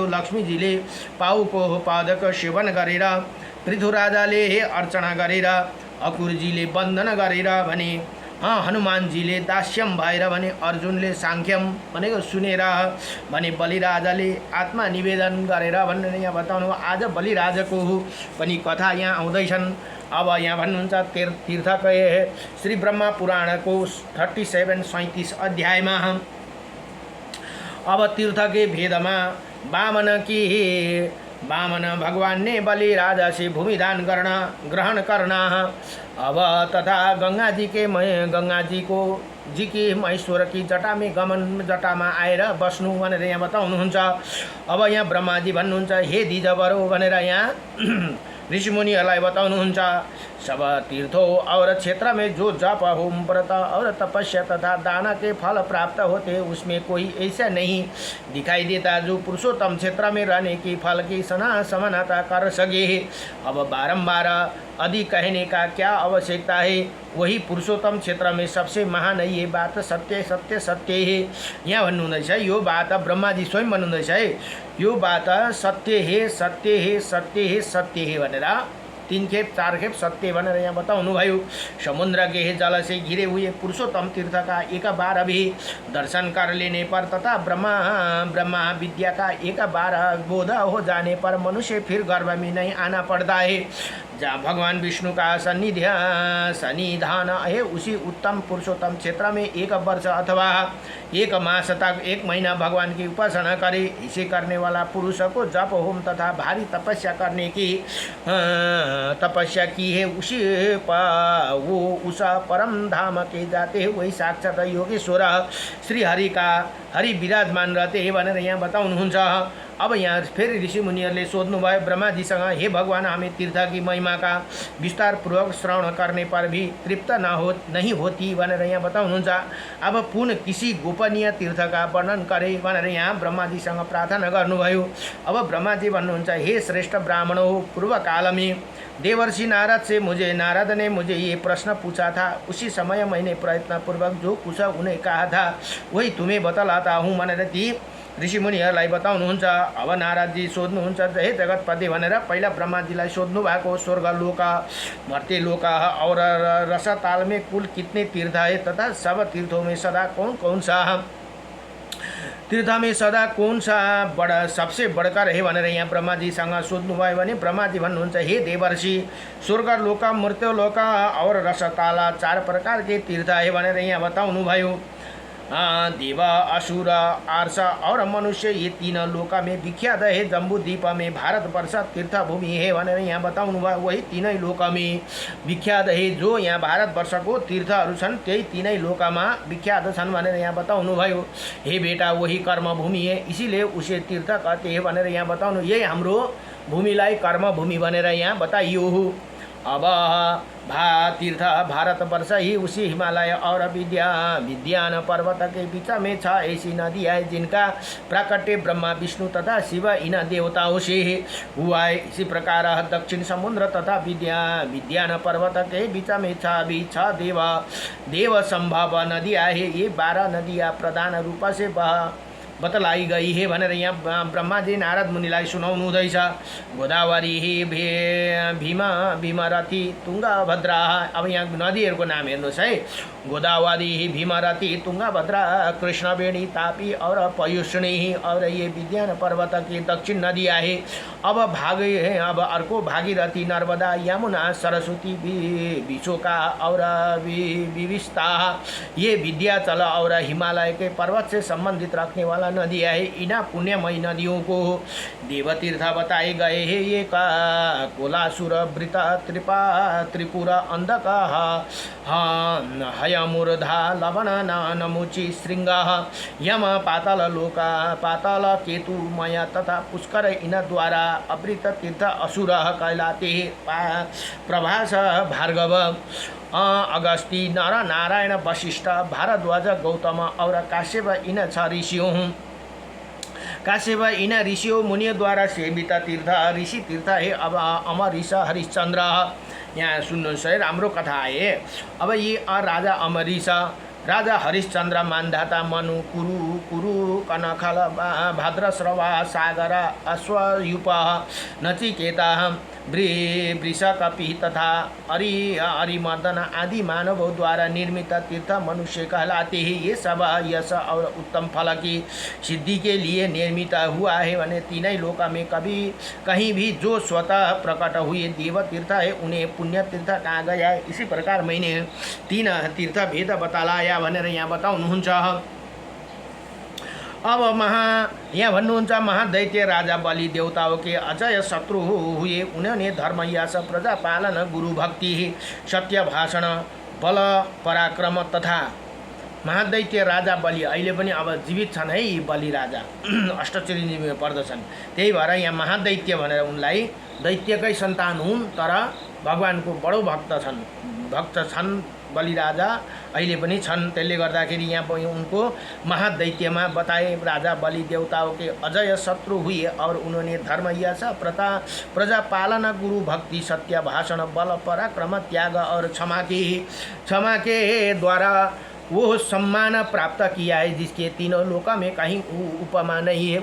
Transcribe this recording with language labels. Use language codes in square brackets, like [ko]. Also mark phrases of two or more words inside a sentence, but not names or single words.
[ne] लक्ष्मीजीले पाउको पादक सेवन गरेर, पृथुराजाले अर्चना गरेर, अकुरजीले वन्दन गरेर भने हनुमानजीले दास्यम भएर भने अर्जुनले साङ्ख्यम भनेको सुनेर भने बलिराजाले आत्मा निवेदन गरेर भनेर यहाँ बताउनु। आज बलिराजाको पनि कथा यहाँ आउँदैछन्। अब यहाँ भन्नुहुन्छ तीर्थकै श्री ब्रह्मा पुराणको 37-37 अध्यायमा अब तीर्थके भेदमा [hi] वामन भगवान ने बलि राजा से भूमिदान ग्रहण करना। अब तथा गंगा जी की महेश्वर की जटा में गमन [ne] जटामा आएर बस्नु भनेर यहाँ बताउनुहुन्छ। अब यहाँ ब्रह्माजी भन्नुहुन्छ हे दिजवरो भनेर यहाँ ऋषिमुनिहरूलाई बताउनुहुन्छ। [hi] सब तीर्थों और क्षेत्र में जो जप होम व्रत और तपस्या तथा दान के फल प्राप्त होते उसमें कोई ऐसा नहीं दिखाई देता जो पुरुषोत्तम क्षेत्र में रहने की फल की समानता कर सके। अब बारंबार अधिक कहने का क्या आवश्यकता है, वही पुरुषोत्तम क्षेत्र में सबसे महान है। ये बात सत्य सत्य सत्य है। [ne] यहाँ भन्नुहुँदैछ यो बात ब्रह्माजी स्वयं भन्नुहुँदैछ है, यो बात [hi] सत्य है सत्य है सत्य है [ne] सत्य है भनेर 3 खेप 4 खेप सत्य भनेर यहाँ बताउनु भयो। [hi] समुद्र के जल से घिरे हुए पुरुषोत्तम तीर्थ का एक बार भी दर्शन कर लेने पर तथा ब्रह्मा विद्या का एक बार बोध हो जाने पर मनुष्य फिर गर्भ में नहीं आना पड़ता है। जहाँ भगवान विष्णु का सन्निधान है उसी उत्तम पुरुषोत्तम क्षेत्र में 1 वर्ष अथवा 1 मास तक 1 महीना भगवान की उपासना करे। इसे करने वाला पुरुष को जप होम तथा भारी तपस्या की है वो उस परम धाम के जाते हैं। वही साक्षात योगेश्वर श्री हरि विराजमान रहते हैं [ne] भनेर यहाँ बताउनुहुन्छ। अब यहाँ फेरि ऋषि मुनिहरूले सोध्नुभयो ब्रह्माजीसँग, [hi] हे भगवान हमें तीर्थ की महिमा का विस्तार पूर्वक श्रवण करने पर भी तृप्त नहीं होती [ne] भनेर यहाँ बताउनुहुन्छ। [hi] अब पुनः किसी गोपनीय तीर्थ का वर्णन करे [ne] भनेर यहाँ ब्रह्माजीसँग प्रार्थना गर्नुभयो। अब ब्रह्माजी भन्नुहुन्छ [hi] हे श्रेष्ठ ब्राह्मणों, पूर्व काल में देवर्षि नारद ने मुझे ये प्रश्न पूछा था। उसी समय मैंने प्रयत्न पूर्वक जो कुछ उन्हें कहा था वही तुम्हें बतलाता हूँ [ne] भनेर ती ऋषिमुनिहरूलाई बताउनुहुन्छ। अब नारदजी सोध्नुहुन्छ हे जगतपति भनेर पहिला ब्रह्माजीलाई सोध्नु भएको, [hi] स्वर्गलोक मर्त्यलोक और रसताल में कुल कितने तीर्थ है तथा सब तीर्थों में सदा कौन सा तीर्थ में सदा कौन सा सबसे बढ़कर है [ne] भनेर यहाँ ब्रह्माजीसँग सोध्नुभयो भने ब्रह्माजी भन्नुहुन्छ [hi] हे देवर्षि, स्वर्गलोक मर्त्यलोक और रसताल 4 प्रकार के तीर्थ है [ne] भनेर यहाँ बताउनु भयो। [hi] देव असुर आर्ष और मनुष्य ये 3 लोक में विख्यात है। जम्बू द्वीप में भारतवर्ष तीर्थभूमि है भनेर यहाँ बताउनु भयो। वही 3 लोक में विख्यात है। [ne] जो यहाँ भारतवर्षको तीर्थहरू छन् त्यही 3 लोकमा विख्यात छन् भनेर यहाँ बताउनु भयो। [hi] हे बेटा, वही कर्मभूमि है, इसीलिए उसे तीर्थ कहते हैं [ne] भनेर यहाँ बताउनु। यही हाम्रो भूमिलाई कर्मभूमि भनेर यहाँ बताइयो। [hi] अब तीर्थ भारतवर्ष ही उसी हिमालय और विद्यान पर्वत के बीच में 6 ऐसी नदी है जिनका प्राकट्य ब्रह्मा विष्णु तथा शिव इन देवताओं से हुआ है। इसी प्रकार दक्षिण समुद्र तथा विद्यान पर्वत के बीच में 6 देव संभव नदियाँ है। ये 12 नदियाँ प्रधान रूप से बतलाई गई है [ne] भनेर यहाँ ब्रह्माजी नारद मुनिलाई सुनाउनु हुँदैछ। [hi] गोदावरी भीमरथी तुङ्गभद्रा। [ne] अब यहाँ नदीहरूको नाम हेर्नुहोस् है, [hi] गोदावरी भीमरथी तुङ्गभद्रा कृष्णवेणी तापी और पयुष्णी और ये विद्यान पर्वत की दक्षिण नदियाँ है। [ne] अब अर्को [hi] भागीरथी नर्मदा यमुना सरस्वती विशोका और विविस्ता ये विद्याचल और हिमालय के पर्वत से संबंधित रखने वाला नदियाँ है। इन पुण्यमयी नदियों को देवतीर्थ बताए गए हैं। ये कोलासुर वृत त्रिपुरा अंधका हयमुर्धा लवण नमुचि श्रृंग यम पाताल केतु मय तथा पुष्कर इन द्वारा अवृत तीर्थ असुर कहलाते हैं। प्रभास भार्गव अगस्ती नर नारायण वशिष्ठ भारद्वाज गौतम और काश्यप इन 6 ऋषियों काश्यप इन ऋषियों मुनियों द्वारा सेवित तीर्थ ऋषि तीर्थ है। [ne] अब अमरीश हरिश्चंद्र, यहाँ सुन्नुहोस् है, राम्रो कथा है। [hi] अब ये राजा अमरीश राजा हरिश्चन्द्र मान्धाता मनु कुरु कुरु कनखल भद्रश्रवा सागर अश्वयूप नचिकेता वृषकपि तथा अरिमर्दन आदि मानवों द्वारा निर्मित तीर्थ मनुष्य कहलाते हैं। ये सब यश और उत्तम फल की सिद्धि के लिए निर्मित हुआ है। वने तीनों लोक में कभी कहीं भी जो स्वतः प्रकट हुए देव तीर्थ है उन्हें पुण्य तीर्थ कहा गया है। इसी प्रकार मैंने 3 तीर्थ भेद बताया [ne] भनेर यहाँ बताउनुहुन्छ। अब यहाँ भन्नुहुन्छ [hi] महादैत्य राजा बलि देवताओं के अजय शत्रु हुए। उन्होंने धर्म यश प्रजा पालन गुरु भक्ति सत्य भाषण बल पराक्रम तथा महादैत्य राजा बलि [ne] अहिले पनि अब जीवित छन् है। यी बलि राजा अष्टचिरञ्जीवी पर्दछन्। त्यही भएर यहाँ महादैत्य भनेर उनलाई दैत्यकै सन्तान हुन् तर भगवानको बडो भक्त छन् बलि राजा अहिले पनि छन्। त्यसले गर्दाखेरि यहाँ उनको महादैत्यमा बताए [hi] राजा बलि देवताओं के अजय शत्रु हुए और उन्होंने धर्म यश प्रजा पालन गुरु भक्ति सत्य भाषण बल पराक्रम त्याग और क्षमा के द्वारा वो सम्मान प्राप्त किया है जिसके तीनों लोक में कहीं उपमा नहीं है।